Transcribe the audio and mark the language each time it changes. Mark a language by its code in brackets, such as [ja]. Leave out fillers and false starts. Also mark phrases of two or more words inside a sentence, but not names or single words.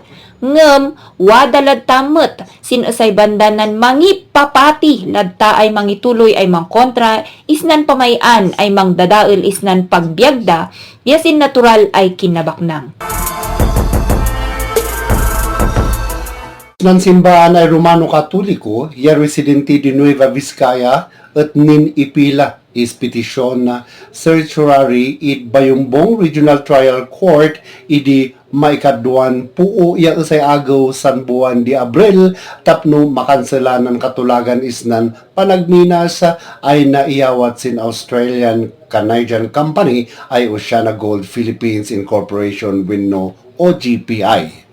[ifk] Ngem, wada ladtamot, sinusay bandanan mangipapati, ladta ay mangituloy ay mangkontra, isnan pamayan ay mangdadael isnan pagbiagda, yasin natural ay kinabaknang. Nan simbahan ay Romano Katoliko, ya residente di Nueva Vizcaya at nin ipila is petisyon na certiorari id Bayumbong Regional Trial Court idi maikadwan puo ya usay agaw san buwan di Abril tapno makanselanan katulagan isnan panagminas ay naiyawat sin [en] Australian Canadian company [ifk] ay Oceana Gold Philippines Incorporation wenno OGPI.